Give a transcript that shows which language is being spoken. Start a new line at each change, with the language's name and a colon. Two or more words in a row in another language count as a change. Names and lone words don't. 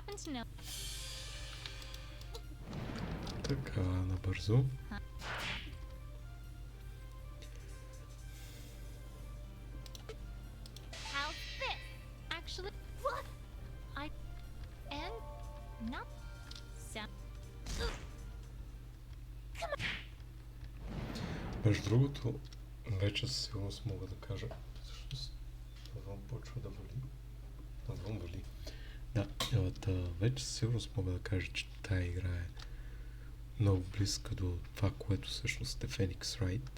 English: know.
Bulgarian: Така, набързо.
English: How's this? Actually, What? and not sound.
Bulgarian: Между другото, вече със сигурност мога да кажа. Всъщност, навън почва да вали. Навън вали. Да, вече със сигурност мога да кажа, че тая игра е много близка до това, което всъщност е Phoenix Wright.